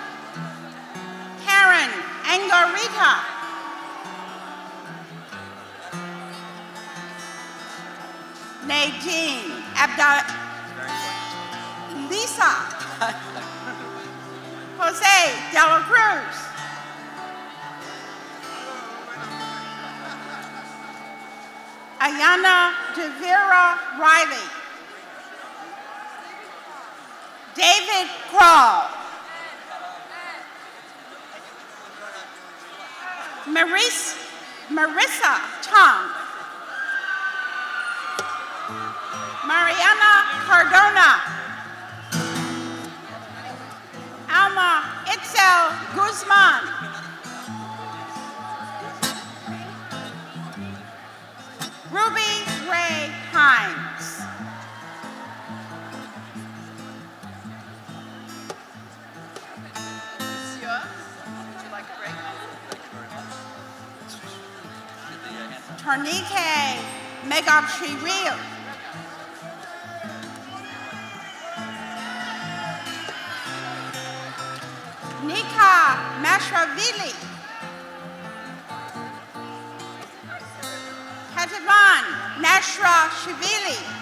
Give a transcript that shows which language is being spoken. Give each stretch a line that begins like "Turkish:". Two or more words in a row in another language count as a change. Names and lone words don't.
English: Karen Angarita. Nadine Abdal. Lisa. Jose De La Cruz. Ayana Devera Riley. David Crawl. Marissa Tong. Mariana Cardona. Alma Itzel Guzman. Ruby Ray Hines. Monsieur, would you like a break? Tornike Megapshiril. Nika Mashravili. Katavan Nashra Shivili.